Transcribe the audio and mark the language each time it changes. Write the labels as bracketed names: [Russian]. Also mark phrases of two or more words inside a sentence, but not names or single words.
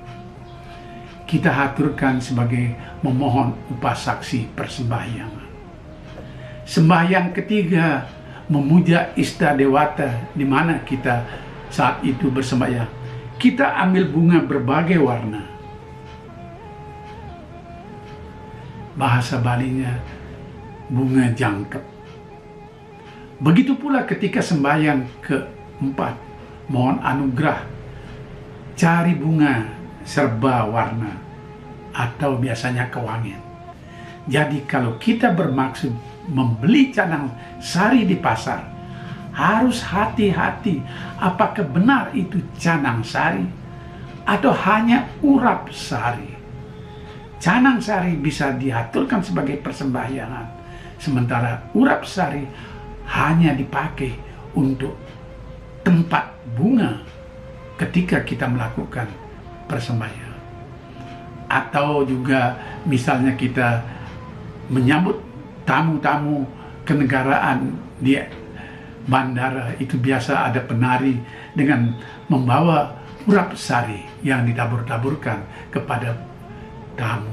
[Indonesian] Kita haturkan sebagai memohon upasaksi persembahyangan. Sembahyang ketiga memuja Istadewata, di mana kita saat itu bersembahyang. Kita ambil bunga berbagai warna. Bahasa Balinya bunga jangkep. Begitu pula ketika sembahyang keempat, mohon anugerah, cari bunga serba warna atau biasanya kewangian. Jadi kalau kita bermaksud membeli canang sari di pasar, harus hati-hati apakah benar itu canang sari atau hanya urap sari. Canang sari bisa diaturkan sebagai persembahyangan, sementara urap sari hanya dipakai untuk tempat bunga ketika kita melakukan persembahyangan. Atau juga misalnya kita menyambut tamu-tamu kenegaraan di bandara, itu biasa ada penari dengan membawa urap sari yang ditabur-taburkan kepada tamu.